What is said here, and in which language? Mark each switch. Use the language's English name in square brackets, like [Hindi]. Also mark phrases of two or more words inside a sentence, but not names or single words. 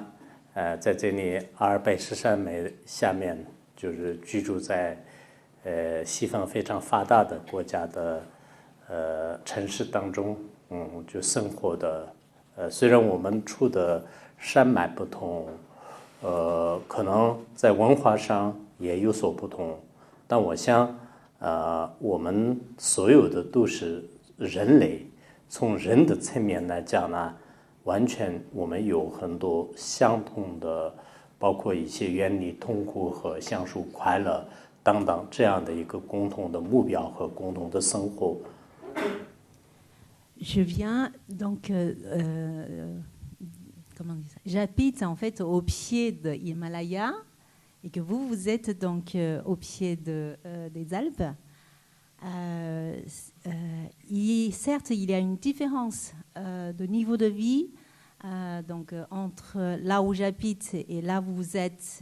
[Chinese] 在这里阿尔卑斯山脉下面，就是居住在西方非常发达的国家的城市当中，就生活的虽然我们处的山脉不同，可能在文化上也有所不同，但我想我们所有的都是人类，从人的层面来讲呢。完全我们有很多相同的，包括一些远离痛苦和享受快乐等等这样的一个共同的目标和共同的生活。 [French] Je viens donc comment dire ça? J'habite en fait au pied de l'Himalaya et que vous êtes donc au pied des Alpes. Certes, il y a une différence de niveau de vie donc, entre là où j'habite et là où vous êtes.